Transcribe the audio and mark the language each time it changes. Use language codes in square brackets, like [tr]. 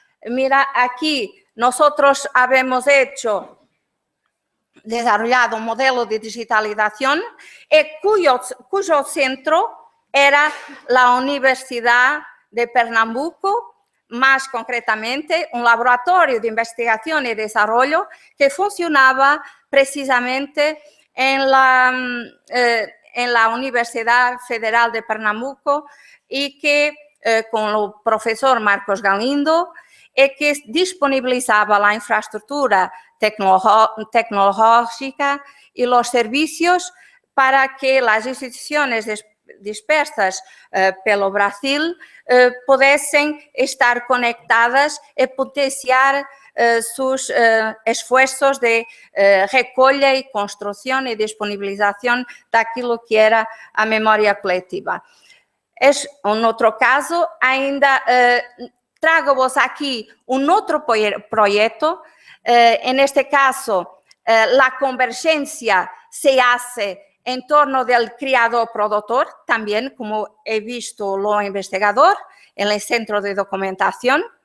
[es] Mira, aquí nosotros habemos desarrollado un modelo de digitalización cuyo centro era la Universidad de Pernambuco, más concretamente un laboratorio de investigación y desarrollo que funcionaba precisamente en la Universidad Federal de Pernambuco y que con el profesor Marcos Galindo y que disponibilizaba la infraestructura tecnológica y los servicios [pt] para que as instituições dispersas pelo Brasil pudessem estar conectadas e [es] potenciar sus esfuerzos [pt] de recolha e construção e disponibilização daquilo que era a memória coletiva. [es] En otro caso, [pt] ainda trago-vos [es] aquí un otro proyecto. En este caso, la convergencia se hace en torno del criador-productor, también, como he visto lo investigador, en el centro de documentación.